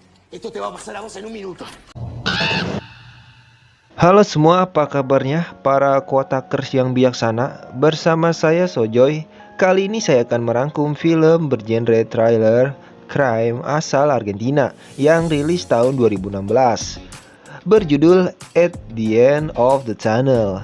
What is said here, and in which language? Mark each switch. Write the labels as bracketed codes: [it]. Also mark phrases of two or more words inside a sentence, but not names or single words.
[es] Esto te va a pasar a vos en un minuto. [id] Halo semua, apa kabarnya para Quotakers yang bijaksana? Bersama saya Sojoy. Kali ini saya akan merangkum film bergenre [en] thriller crime [id] asal Argentina yang rilis tahun 2016 berjudul At the End of the Tunnel.